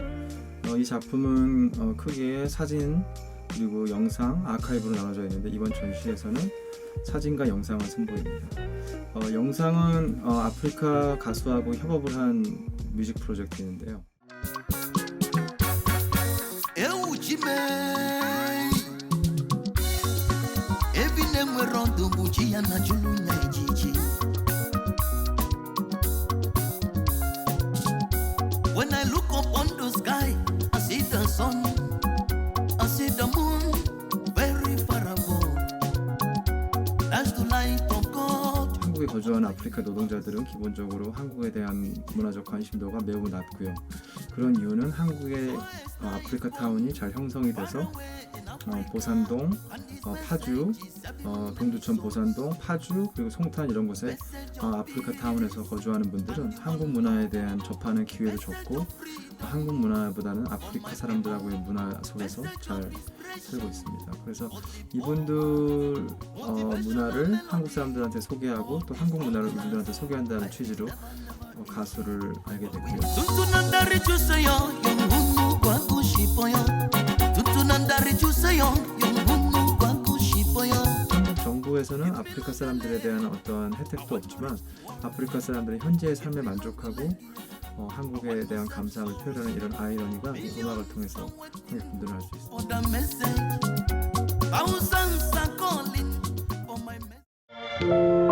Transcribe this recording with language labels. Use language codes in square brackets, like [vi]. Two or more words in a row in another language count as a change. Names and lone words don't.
[ko] 이 작품은 크게 사진 그리고 영상, 아카이브로 나눠져 있는데 이번 전시에서는 사진과 영상을 선보입니다. 영상은 아프리카 가수하고 협업을 한 뮤직 프로젝트인데요. [en] When I look up on the sky, I see the sun, I see the moon very far above. That's the light of [ko] 한국에 거주하는 아프리카 노동자들은 기본적으로 한국에 대한 문화적 관심도가 매우 낮고요. 그런 이유는 한국의 아프리카 타운이 잘 형성이 돼서 보산동, 파주, 동두천 보산동, 파주 그리고 송탄 이런 곳에 아프리카 타운에서 거주하는 분들은 한국 문화에 대한 접하는 기회를 줬고 한국 문화보다는 아프리카 사람들하고의 문화 속에서 잘 살고 있습니다. 그래서 이분들 문화를 한국 사람들한테 소개하고 또 한국 문화를 이분들한테 소개한다는 취지로 가수를 알게 됐고요. tuntunandari juseyo yonhunu kwa kushipoyo tuntunandari juseyo yonhunu kwa kushipoyo 정부에서는 아프리카 사람들에 대한 어떠한 혜택도 없지만 아프리카 사람들의 현재의 삶에 만족하고 한국에 대한 감사함을 표현하는 이런 아이러니가 이 음악을 통해서 관객분들은 알 수 있습니다. [en] for the message thousands are calling for my message